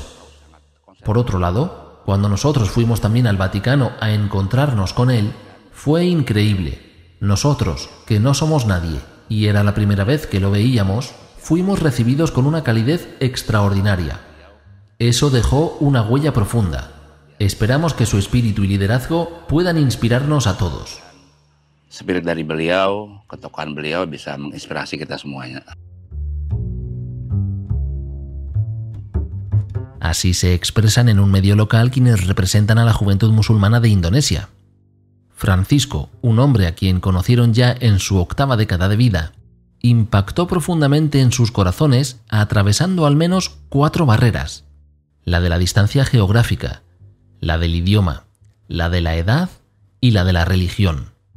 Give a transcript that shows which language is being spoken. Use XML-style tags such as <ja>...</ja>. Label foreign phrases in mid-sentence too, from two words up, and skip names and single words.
<es>Por otro lado, cuando nosotros fuimos también al Vaticano a encontrarnos con él, fue increíble. Nosotros, que no somos nadie, y era la primera vez que lo veíamos, fuimos recibidos con una calidez extraordinaria. Eso dejó una huella profunda. Esperamos que su espíritu y liderazgo puedan inspirarnos a todos.</es> <id>Spirit dari beliau, ketokohan beliau bisa menginspirasi kita semuanya.</id> <es>Así se expresan en un medio local quienes representan a la juventud musulmana de Indonesia. Francisco, un hombre a quien conocieron ya en su 8ª década de vida, impactó profundamente en sus corazones atravesando al menos 4 barreras: la de la distancia geográfica, la del idioma, la de la edad y la de la religión.</es>